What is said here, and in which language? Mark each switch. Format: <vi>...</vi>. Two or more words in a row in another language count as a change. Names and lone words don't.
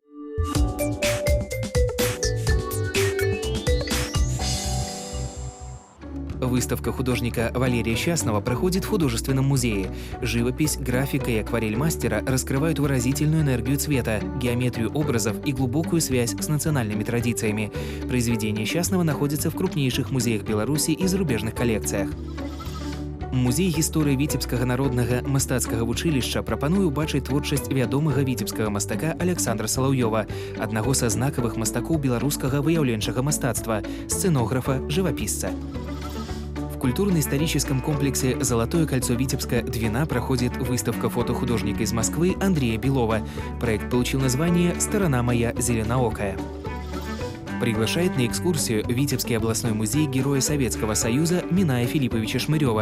<ru>Выставка художника Валерия Счастного проходит в художественном музее. Живопись, графика и акварель мастера раскрывают выразительную энергию цвета, геометрию образов и глубокую связь с национальными традициями. Произведения Счастного находятся в крупнейших музеях Беларуси и зарубежных коллекциях.</ru> <be>Музей гісторыі Віцебскага народнага мастацкага вучылішча прапануе ўбачыць творчасць вядомага віцебскага мастака Александра Салаўёва, аднаго са знакавых мастакоў беларускага выяўленчага мастацтва, сценографа, живописца.</be> <ru>В культурно-историческом комплексе «Золотое кольцо Витебска-Двина» проходит выставка фотохудожника из Москвы Андрея Белова. Проект получил название «Сторона моя зеленоокая». Приглашает на экскурсию Витебский областной музей Героя Советского Союза Миная Филипповича Шмырева.</ru>